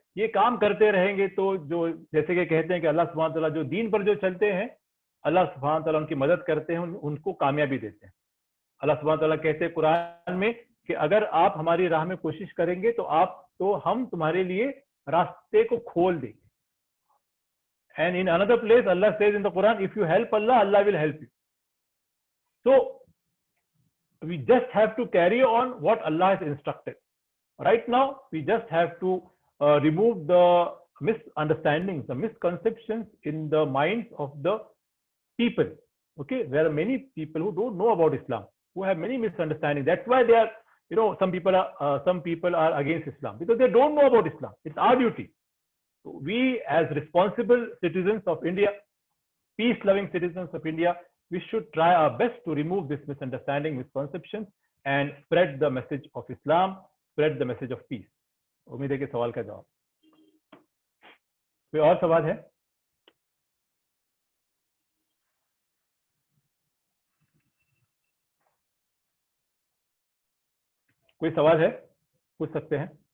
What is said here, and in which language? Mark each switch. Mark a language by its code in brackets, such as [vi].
[ur] یہ کام کرتے رہیں گے تو جو جیسے کہ کہتے ہیں کہ اللہ سبحانہ تعالیٰ جو دین پر جو چلتے ہیں, اللہ سبحانہ تعالیٰ ان کی مدد کرتے ہیں, ان کو کامیابی دیتے ہیں. اللہ سبحانہ تعالیٰ کہتے ہیں قرآن میں کہ اگر آپ ہماری راہ میں کوشش کریں گے تو ہم تمہارے لیے راستے کو کھول دیں گے. [en] And in another place, Allah says in the Quran, if you help Allah, Allah will help you. So we just have to carry on what Allah has instructed. Right now, we just have to remove the misunderstandings, the misconceptions in the minds of the people. Okay, there are many people who don't know about Islam, who have many misunderstandings. That's why they are, some people are against Islam, because they don't know about Islam. It's our duty. So we, as responsible citizens of India, peace-loving citizens of India, we should try our best to remove this misunderstanding, misconceptions, and spread the message of Islam, spread the message of peace. [ur] امید ہے کہ سوال کا جواب. کوئی اور سوال ہے؟ کوئی سوال ہے؟ پوچھ سکتے ہیں.